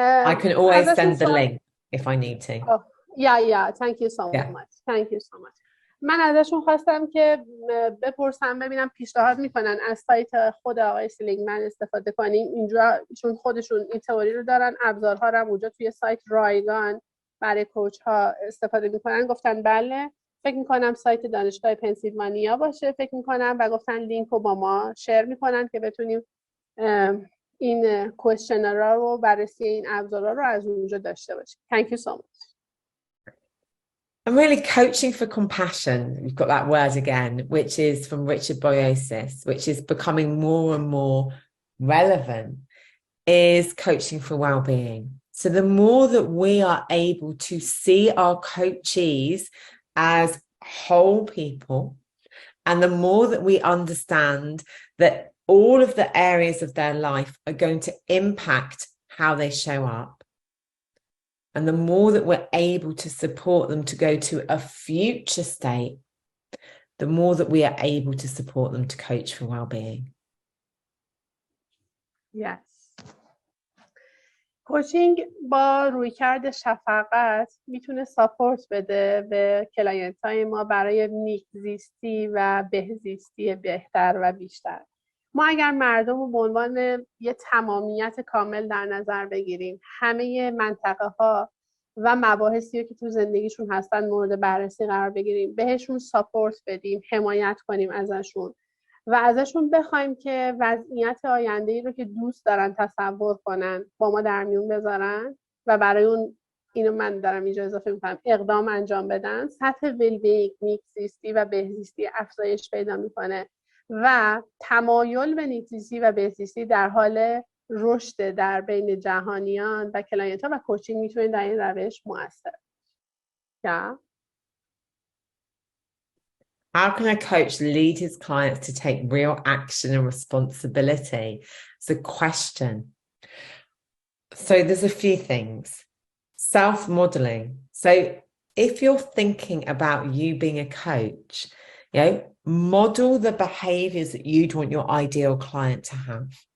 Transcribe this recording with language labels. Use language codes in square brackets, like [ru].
[en] I can always send the link if I need to. Oh, yeah, thank you so much. Thank you so much. [fa] من ازشون خواستم که بپرسم ببینم پیشنهاد میکنن از سایت خود آقای سلیگمن استفاده کنیم. اینجا چون خودشون این تئوری رو دارن، ابزارها رو هم اونجا توی سایت رایگان برای کوچ ها استفاده میکنن. گفتن بله، فکر میکنم سایت دانشگاه پنسیلوانیا باشه فکر میکنم، و گفتن لینک رو با ما شیر میکنن که بتونیم این کوئسشنرها رو، بررسی این ابزارها رو از اونجا داشته باشیم. [en] Thank you so much. And really, coaching for compassion, we've got that word again, which is from Richard Boyasis, which is becoming more and more relevant, is coaching for well-being. So the more that we are able to see our coachees as whole people, and the more that we understand that all of the areas of their life are going to impact how they show up, and the more that we're able to support them to go to a future state, the more that we are able to support them to coach for well-being. Yes. [fa] کوچینگ با رویکرد شفقت میتونه ساپورت بده به کلاینت‌های ما برای زیستی و بهزیستی بهتر و بیشتر. ما اگر مردم رو به عنوان یه تمامیت کامل در نظر بگیریم، همه منطقه ها و مباحثی که تو زندگیشون هستن مورد بررسی قرار بگیریم، بهشون ساپورت بدیم، حمایت کنیم ازشون و ازشون بخوایم که وضعیت آینده‌ای رو که دوست دارن تصور کنن با ما در میون بذارن و برای اون، اینو من دارم اینجا اضافه میکنم، اقدام انجام بدن، سطح ویلبینگ، زیستی و بهزیستی افزایش پیدا میکنه و تمایل به نیکزیستی و بهزیستی در حال رشد در بین جهانیان و کلاینت‌ها و کوچینگ میتونه در این روش مؤثر. [en] How can a coach lead his clients to take real action and responsibility? It's a question. So there's a few things. Self-modeling. So if you're thinking about you being a coach, you know, model the behaviors that you'd want your ideal client to have.